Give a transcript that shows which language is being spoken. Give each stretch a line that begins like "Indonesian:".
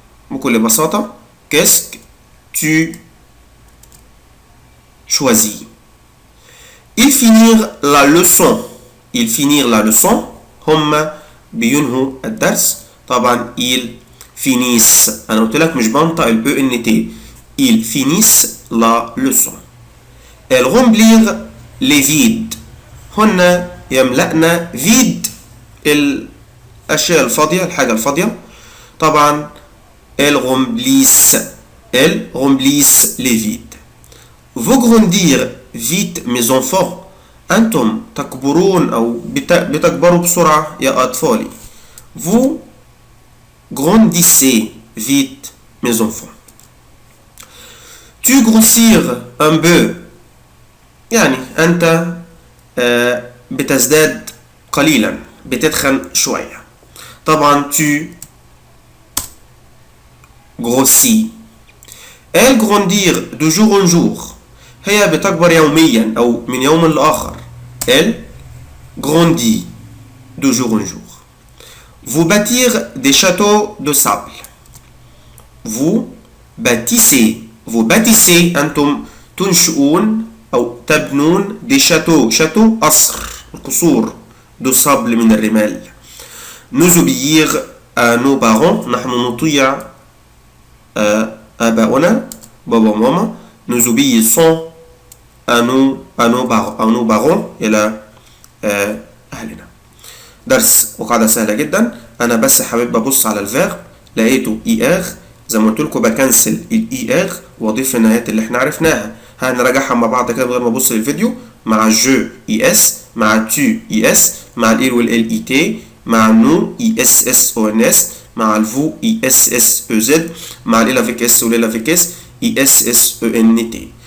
Arabic: بكل بساطة
French: qu'est-ce que tu choisis? Il finir la leçon. Il finir la leçon.
Arabic: هم بينهوا الدرس. طبعا
French: ils finissent.
Arabic: أنا قلت لك مش بنطق ال ENT.
French: Ils finissent la leçon. Elle remplir les vides.
Arabic: هن يملأنا vide الأشياء الفاضية الحاجة الفاضية.
French: طبعا elles remplissent. Elles remplissent les vides. Vous grandir vite mes enfants.
Arabic: أنتم تكبرون أو بتكبروا بسرعة يا أطفالي.
French: Vous grandissez vite mes enfants. Tu grossir un peu.
Arabic: يعني أنت بتزداد قليلا بتتخن شوية. طبعا
French: tu grossis. Elle grandir de jour en jour.
Arabic: هي بتكبر يوميا أو من يوم لآخر.
French: Elle grandit de jour en jour. Vous bâtir des châteaux de sable. Vous bâtissez. Vous bâtissez
Arabic: أنتم تنشئون أو تبنون
French: des châteaux.
Arabic: château قصر القصور
French: de sable
Arabic: من الرمال.
French: Nous obéir à nos parents.
Arabic: نحن نطيع آباؤنا بابا وماما.
French: Nous obéissons à nos parents
Arabic: إلى أهلنا. درس وقاعدة سهلة جدا. أنا بس حابب أبص على الفيرب لقيته إي آر زي ما قلت لكم بكنسل الاي ار واضيف في النهايات اللي احنا عرفناها. هنراجعها مع بعض كده من غير ما ابص للفيديو. مع جو اي اس، مع تو اي اس، مع ال والال اي تي، مع نو اي اس اس او ان اس، مع الفو اي اس اس او زد، مع ال افيك اس والال افيك اس اي اس اس او ان تي.